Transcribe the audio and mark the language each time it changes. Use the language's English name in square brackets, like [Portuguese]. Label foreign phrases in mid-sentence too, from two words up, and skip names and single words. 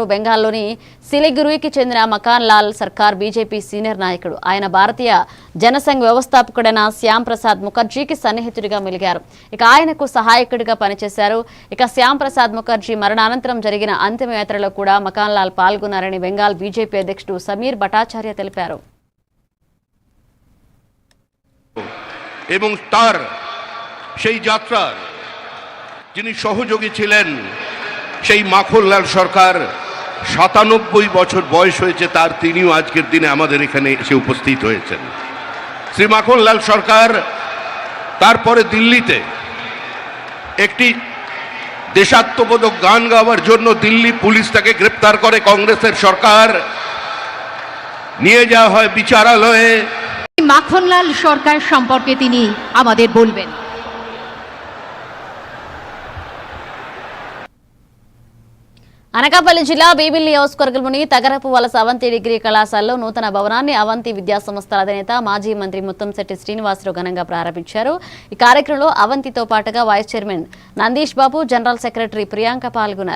[Telugu] బెంగాల్లోని సిలిగురికి చెందిన మకాన్ లాల్ సర్కార్ బీజేపీ సీనియర్ నాయకుడు. ఆయన భారతీయ జనసంఘ్ వ్యవస్థాపకుడైన శ్యామ్ ప్రసాద్ ముఖర్జీకి సన్నిహితుడిగా మెలిగారు. ఇక ఆయనకు సహాయకుడిగా పనిచేశారు. ఇక శ్యామ్ ప్రసాద్ ముఖర్జీ మరణానంతరం జరిగిన అంతిమయాత్రలో కూడా మకాన్ లాల్ పాల్గొన్నారని బెంగాల్ బీజేపీ అధ్యక్షుడు సమీర్ భట్టాచార్య తెలిపారు. [Bangla] এবং তার সেই যাত্রার যিনি সহযোগী ছিলেন সেই মাখনলাল সরকার ৯৭ বছর বয়স হয়েছে তার, তিনিও আজকের দিনে আমাদের এখানে এসে উপস্থিত হয়েছেন। শ্রী মাখনলাল সরকার তারপরে দিল্লিতে একটি দেশাত্মবোধক গান গাওয়ার জন্য দিল্লি পুলিশ তাকে গ্রেপ্তার করে, কংগ্রেসের সরকার নিয়ে যাওয়া হয় বিচারালয়ে। মাখনলাল সরকার সম্পর্কে তিনি আমাদের বলবেন। [Telugu] అనకాపల్లి జిల్లా బీబిల్ నియోజకవర్గంలోని తగరపు వలస అవంతి డిగ్రీ కళాశాలలో నూతన భవనాన్ని అవంతి విద్యా సంస్థల అధినేత మాజీ మంత్రి ముత్తంశెట్టి శ్రీనివాసరావు ఘనంగా ప్రారంభించారు. ఈ కార్యక్రమంలో అవంతితో పాటుగా వైస్ చైర్మన్ నందీష్ బాబు, జనరల్ సెక్రటరీ ప్రియాంక పాల్గొన్నారు.